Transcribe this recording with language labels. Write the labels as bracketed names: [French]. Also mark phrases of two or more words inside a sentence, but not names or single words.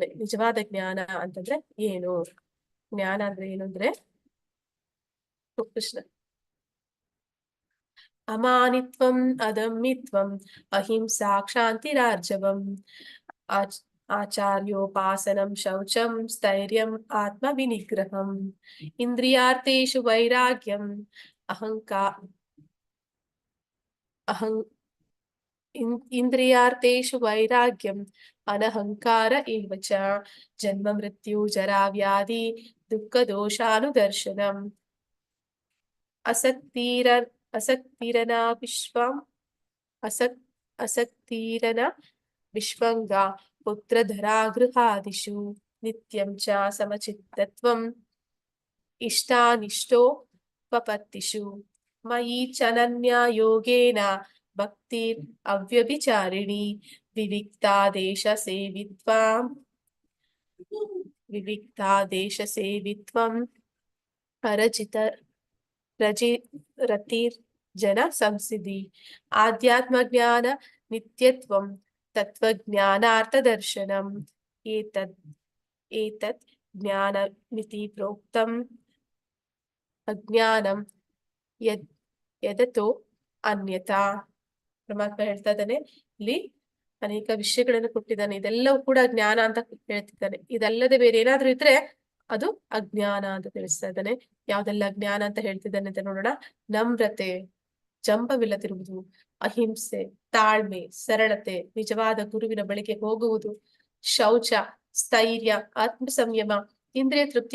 [Kannada] ನಿಜವಾದ ಜ್ಞಾನ ಅಂತಂದ್ರೆ ಏನು, ಜ್ಞಾನ ಅಂದ್ರೆ ಏನು ಅಂದ್ರೆ ಕೃಷ್ಣ [Sanskrit] ಅಮಾನಿತ್ವಂ ಅದಮ್ಮಿತ್ವಂ ಅಹಿಂಸಾ ಕ್ಷಾಂತಿರಾರ್ಜವಂ ಆಚಾರ್ಯೋಪಾಸನಂ ಶೌಚಂ ಸ್ಥೈರ್ಯಂ ಆತ್ಮ ವಿನಿಗ್ರಹಂ ಇಂದ್ರಿಯಾರ್ಥೇಷು ವೈರಾಗ್ಯಂ ಇಂದ್ರಿಯಾರ್ಥೇಷು ವೈರಾಗ್ಯಂ ಅನಹಂಕಾರ ಏವ ಚ ಜನ್ಮ ಮೃತ್ಯು ಜರಾ ವ್ಯಾಧಿ ದುಃಖ ದೋಷಾನುದರ್ಶನಂ. ಅಸಕ್ತಿರ ಅಸಕ್ತಿರನ ವಿಶ್ವಂ ಅಸಕ್ತಿರನ ವಿಶ್ವಂಗ ಪುತ್ರಧರಾಗೃಹಾದಿಷು ನಿತ್ಯಂ ಚ ಸಮಚಿತ್ತತ್ವಂ ಇಷ್ಟಾನಿಷ್ಟೋಪಪತ್ತಿಷು ಮಯಿ ಚನನ್ಯಾ ಯೋಗೇನ ಭಕ್ತಿರ್ ಅವ್ಯಭಿಚಾರಿಣಿ ವಿವಿಕ್ತಾದೇಶ ಸೇವಿತ್ವಂ ರತಿರ್ಜನ ಸಂಸಿದಿ ಆಧ್ಯಾತ್ಮ ಜ್ಞಾನ ನಿತ್ಯತ್ವಂ ತತ್ವಜ್ಞಾನಾರ್ಥದರ್ಶನಂ ಏತತ್ ಜ್ಞಾನಮಿತಿ ಪ್ರೋಕ್ತಂ ಅಜ್ಞಾನಂ ಯದತೋ ಅನ್ಯತಾ. [Kannada] ಪರಮಾತ್ಮ ಹೇಳ್ತಾ ಇದ್ದಾನೆ, ಇಲ್ಲಿ ಅನೇಕ ವಿಷಯಗಳನ್ನು ಕೊಟ್ಟಿದ್ದಾನೆ. ಇದೆಲ್ಲವೂ ಕೂಡ ಜ್ಞಾನ ಅಂತ ಹೇಳ್ತಿದ್ದಾನೆ. ಇದಲ್ಲದೆ ಬೇರೆ ಏನಾದ್ರೂ ಇದ್ರೆ ಅದು ಅಜ್ಞಾನ ಅಂತ ತಿಳಿಸ್ತಾ ಇದ್ದಾನೆ. ಯಾವ್ದೆಲ್ಲ ಜ್ಞಾನ ಅಂತ ಹೇಳ್ತಿದ್ದಾನೆ ಅಂತ ನೋಡೋಣ. ನಮ್ರತೆ, ಜಂಬವಿಲ್ಲದಿರುವುದು, ಅಹಿಂಸೆ, ತಾಳ್ಮೆ, ಸರಳತೆ, ನಿಜವಾದ ಗುರುವಿನ ಬಳಿಗೆ ಹೋಗುವುದು, ಶೌಚ, ಸ್ಥೈರ್ಯ, ಆತ್ಮ ಸಂಯಮ, ಇಂದ್ರಿಯ ತೃಪ್ತಿಯ